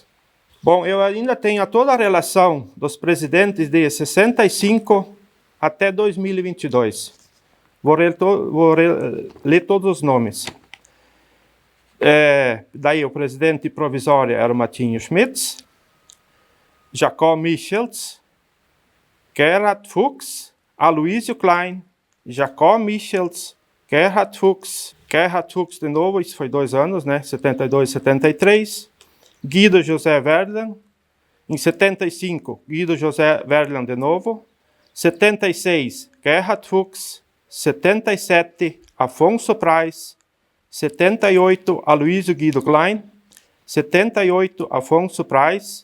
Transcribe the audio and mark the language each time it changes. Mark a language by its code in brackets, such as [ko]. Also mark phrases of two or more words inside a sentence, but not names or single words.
[pt] Bom, eu ainda tenho toda a relação dos presidentes de 65 até 2022. Vou ler todos os nomes. Daí o presidente provisório era o Martinho Schmitz, Jacob Michels, Gerhard Fuchs, Aloysio Klein, Jacob Michels, Gerhard Fuchs, Gerhard Fuchs de novo, isso foi 2 anos, né? 72 e 73. Guido José Verlan. Em 75, Guido José Verlan de novo. 76, Gerhard Fuchs. 77, Afonso Praz. 78, Aloysio Guido Klein. 78, Afonso Praz.